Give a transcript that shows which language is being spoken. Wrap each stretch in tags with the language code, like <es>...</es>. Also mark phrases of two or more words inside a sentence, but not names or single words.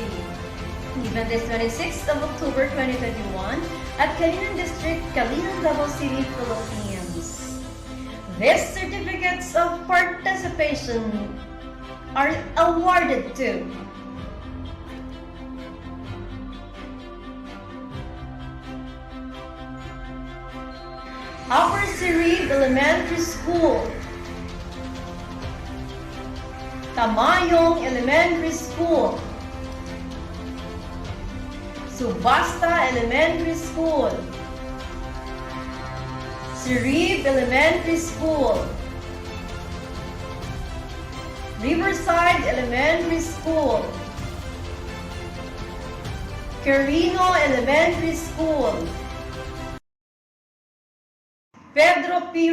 <en>Given this 26th of October 2021 at Calinan District, Calinan, Davao City, Philippines. These certificates of participation are awarded to Upper Sirib Elementary School, Tamayong Elementary School, Subasta Elementary School, Sirib Elementary School, Riverside Elementary School, Quirino Elementary School, Pedro P.</en>